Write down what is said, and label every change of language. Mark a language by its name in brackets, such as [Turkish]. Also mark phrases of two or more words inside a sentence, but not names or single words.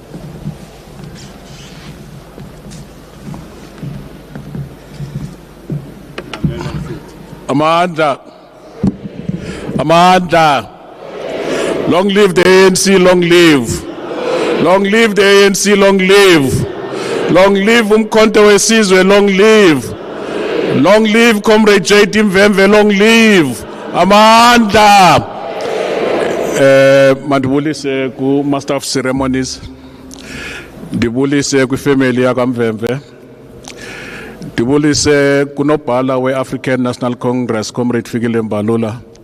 [English] Amandla, long live the ANC, long live. Long live the ANC, long live. Long live Umkhonto weSizwe, long live. Long live Comrade J.D. Mvemve, long live. [Xhosa] Amandla. Mandibulise ku [English] Master of Ceremonies. [Xhosa] Ndibulise ku family ya Mvemve. Ndibulise kunobhala we-African National Congress, Comrade Fikile Mbalula.